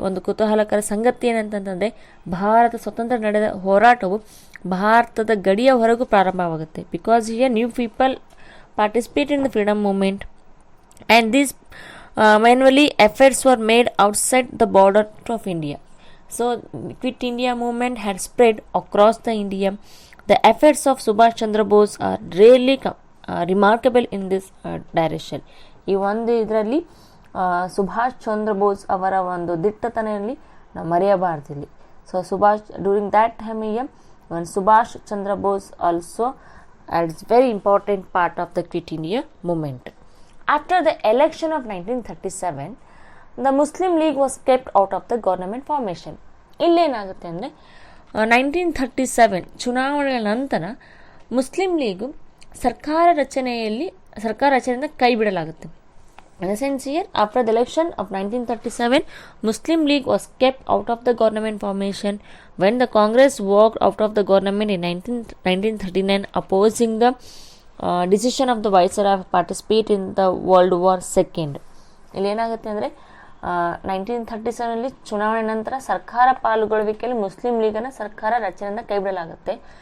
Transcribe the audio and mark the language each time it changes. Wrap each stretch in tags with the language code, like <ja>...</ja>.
<kn>ಒಂದು ಕುತೂಹಲಕರ ಸಂಗತಿ ಏನಂತಂದರೆ ಭಾರತ ಸ್ವತಂತ್ರ ನಡೆದ ಹೋರಾಟವು ಭಾರತದ ಗಡಿಯ ಹೊರಗೂ ಪ್ರಾರಂಭವಾಗುತ್ತೆ.</kn> <en>Because here new people participate in the freedom movement, and these manually efforts were made outside the border of India. So Quit India movement had spread across the India. The efforts of Subhash Chandra Bose are really remarkable in this direction.</en> <kn>ಈ ಒಂದು ಇದರಲ್ಲಿ ಸುಭಾಷ್ ಚಂದ್ರ ಬೋಸ್ ಅವರ ಒಂದು ದಿಟ್ಟತನೆಯಲ್ಲಿ ನಾವು ಮರೆಯಬಾರ್ದಿಲ್ಲಿ.</kn> <en>So Subhash during that time when Subhash Chandra Bose also is very important part of the Quit India movement. After the election of 1937, the Muslim League was kept out of the government formation.</en> <kn>ಇಲ್ಲೇನಾಗುತ್ತೆ ಅಂದರೆ 1937 ಚುನಾವಣೆಗಳ ನಂತರ Muslim league ಸರ್ಕಾರ ರಚನೆಯಿಂದ ಕೈ ಬಿಡಲಾಗುತ್ತೆ.</kn> <en>In a sense here, after the election of 1937, Muslim League was kept out of the government formation when the Congress walked out of the government in 1939, opposing the decision of the Viceroy to participate in the World War II.</en> <kn>ಇಲ್ಲೇನಾಗುತ್ತೆ ಅಂದರೆ 1937 ಚುನಾವಣೆ ನಂತರ ಸರ್ಕಾರ ಪಾಲ್ಗೊಳ್ಳುವಿಕೆಯಲ್ಲಿ Muslim ಲೀಗನ್ನು ಸರ್ಕಾರ ರಚನೆಯಿಂದ ಕೈಬಿಡಲಾಗುತ್ತೆ.</kn>